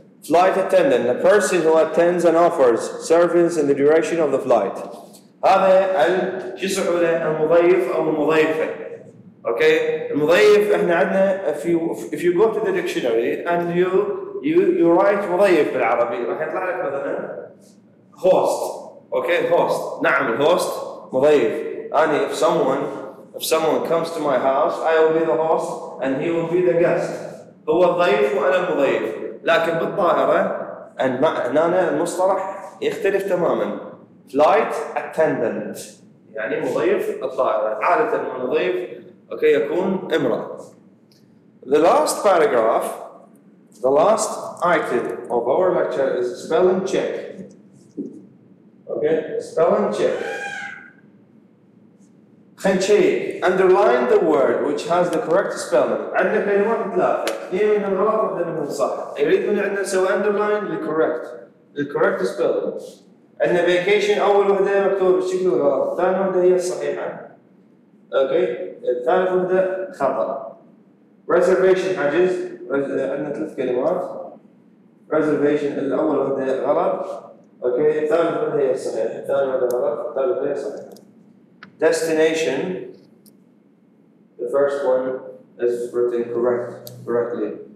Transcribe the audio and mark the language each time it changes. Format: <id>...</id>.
<en>Flight attendant, the person who attends and offers service in the duration of the flight.</en> <ar>هذا شو يسموا له المضيف أو المضيفة.</ar> <en>Okay,</en> <ar>المضيف احنا عندنا</ar> <en>if you go to the dictionary and you write</en> <ar>مضيف بالعربي راح يطلع لك مثلا</ar> <en>host. Okay, host.</en> <ar>نعم الهوست مضيف.</ar> <en>أنا if someone comes to my house I will be the host and he will be the guest.</en> <ar>هو الضيف وأنا المضيف. لكن بالطائرة هنا المصطلح يختلف تماما. Flight attendant يعني مضيف الطائرة. عادة المضيف يكون امرأة.</ar> <en>The last paragraph, the last item of our lecture is spelling check. Okay, spelling check.</en> <ar>خلينا نشيك.</ar> <en>Underline the word which has the correct spelling.</en> <ar>عندنا كلمات ثلاثة، اثنين منهم غلط واحدة منهم صح. يريد من عندنا نسوي underline للcorrect spelling. عندنا vacation أول وحدة مكتوبة بالشكل الغلط، ثاني وحدة هي الصحيحة. أوكي، الثالث وحدة خطأ. reservation حجز، عندنا ثلاث كلمات. reservation الأول وحدة غلط. أوكي، الثالث وحدة هي الصحيحة، الثاني وحدة غلط، الثالث وحدة هي الصحيحة.</ar> <en>Destination, the first one is written correctly.</en>